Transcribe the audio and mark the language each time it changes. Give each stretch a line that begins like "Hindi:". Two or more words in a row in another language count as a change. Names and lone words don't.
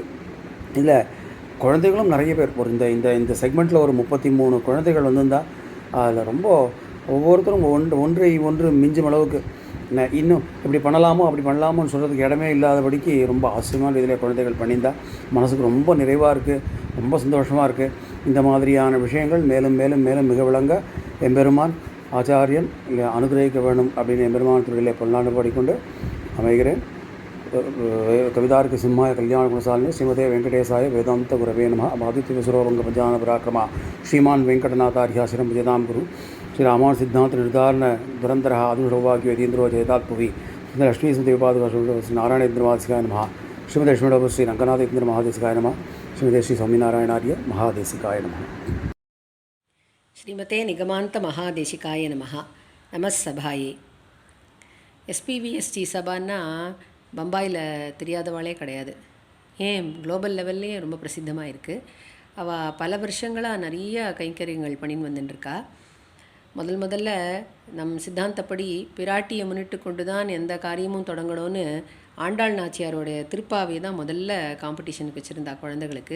Tamil: இல்லை, குழந்தைகளும் நிறைய பேர் இந்த செக்மெண்ட்டில் ஒரு 33 குழந்தைகள் வந்திருந்தால் அதில் ரொம்ப ஒவ்வொருத்தரும் ஒன்று மிஞ்சும் அளவுக்கு இன்னும் இப்படி பண்ணலாமோன்னு சொல்கிறதுக்கு இடமே இல்லாதபடிக்கு ரொம்ப ஆச்சரியமான ரீதியில் குழந்தைகள் பண்ணியிருந்தா மனசுக்கு ரொம்ப நிறைவாக இருக்குது, ரொம்ப சந்தோஷமாக இருக்குது. இந்த மாதிரியான விஷயங்கள் மேலும் மேலும் மேலும் மிக விளங்க எம்பெருமான் ஆச்சாரியன் இல்லை அனுகிரகிக்க வேண்டும் அப்படின்னு எம்பெருமான் திருவிழை பல்லாண்டு பாடிக்கொண்டு அமைகிறேன்.
Sanskrit: कवितार्क सिंहाय कल्याण गुणसालिने श्रीमते वेंकटेशाय वेदांत गुरवे नमः आदित्य विसुरोभंग पंचान पराक्रमा श्रीमान वेंकटनाथार्याश्रम विजयताम गुरु श्री रामायण सिद्धांत निर्धारण दुरंतर आदिशौभाग्य यतीन्द्रो जयतात्पुवी लक्ष्मी स्मृतिपादुका नारायणेन्द्रवादिकाय नमः श्रीमते लक्ष्मीडभ श्री रंगनाथेन्द्र महादेशिकाय नमः श्रीमते श्री स्वामीनारायणार्य महादेशिकाय नमः श्रीमते निगमान्त महादेशिकाय नमः. நமஸ்சபாயே.
Tamil: எஸ்பிவிஎஸ்டி சபான்னா பம்பாயில் தெரியாதவாளே கிடையாது. ஏன்
English: global level
Tamil: ரொம்ப பிரசித்தமாக இருக்குது. அவள் பல வருஷங்களாக நிறைய கைங்கரியங்கள் பண்ணின்னு வந்துட்டுருக்கா. முதல்ல நம் சித்தாந்தப்படி பிராட்டியை முன்னிட்டு கொண்டு தான் எந்த காரியமும் தொடங்கணும்னு ஆண்டாள் நாச்சியாரோடைய திருப்பாவை தான் முதல்ல காம்படிஷனுக்கு வச்சுருந்தா குழந்தைகளுக்கு.